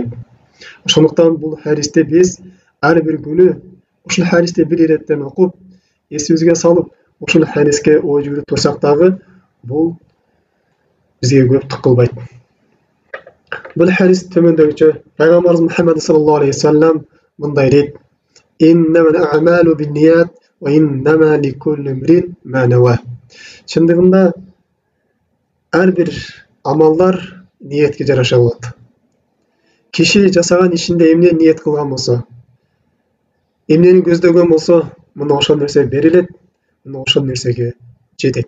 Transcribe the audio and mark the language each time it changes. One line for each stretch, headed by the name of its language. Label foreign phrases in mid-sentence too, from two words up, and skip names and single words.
Kyrgyz: Ошондуктан бул хадисте биз ар бир күнү ушул хадисте бир иреттен окуп, эсибизге салып, ушул хадиске ой жүгүрүп турсак дагы бул бизге көп тыкылбайт. Бул хадис төмөндөгүчө Пайгамбарыбыз Мухаммад
Arabic: صلى الله عليه وسلم
Kyrgyz: мындай дейт:
Arabic: "إنما الأعمال بالنيات وإنما لكل امرئ ما نوى."
Kyrgyz: Чындыгында ар бир амалдар ниетке жараша болот. Киши жасаган ишинде эмне ниет кылган болсо, эмнени көздөгөн болсо, мына ошол нерсе берилет, мына ошол нерсеге жетет.